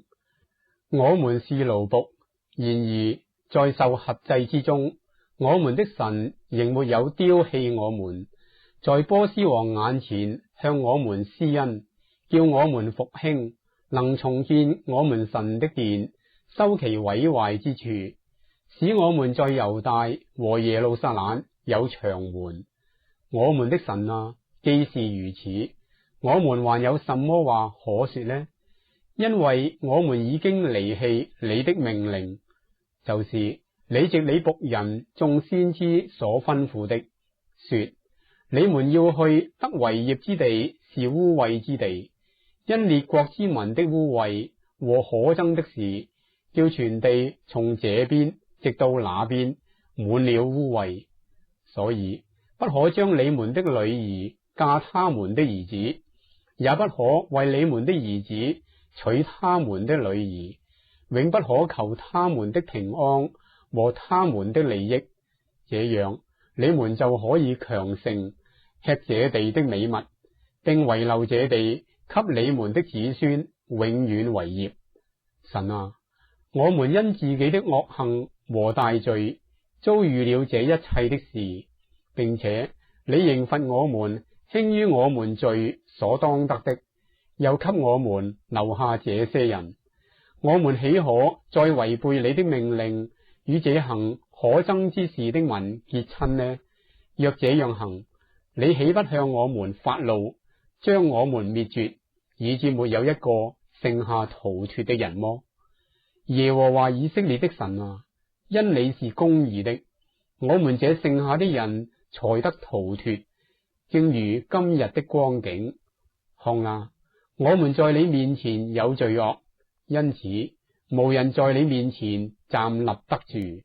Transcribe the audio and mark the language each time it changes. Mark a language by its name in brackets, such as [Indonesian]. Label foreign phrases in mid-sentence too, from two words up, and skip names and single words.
[Chinese] 我們是奴僕，然而在受轄制之中，我們的神仍沒有丟棄我們，在波斯王眼前向我們施恩，叫我們復興，能重建我們神的殿，修其毀壞之處，使我們在猶大和耶路撒冷有牆垣。我們的神啊，既是如此，我們還有什麼話可說呢？因為我們已經離棄你的命令，就是你藉你僕人眾先知所吩咐的，說你們要去得為業之地是污穢之地，因列國之民的污穢和可憎的事，叫全地從這邊直到那邊滿了污穢，所以不可將你們的女兒嫁他們的兒子，也不可為你們的兒子娶他們的女兒，永不可求他們的平安和他們的利益，這樣你們就可以強盛，吃這地的美物，並遺留這地給你們的子孫永遠為業。神啊，我們因自己的惡行和大罪遭遇了這一切的事，並且你刑罰我們輕於我們罪所當得的，又給我們留下這些人，我們豈可再違背你的命令，與這行可憎之事的民結親呢？若這樣行，你豈不向我們發怒，將我們滅絕，以致沒有一個剩下逃脫的人麼？耶和華以色列的神啊，因你是公義的，我們這剩下的人才得逃脫，正如今日的光景。看啊，我們在你面前有罪惡，因此無人在你面前站立得住。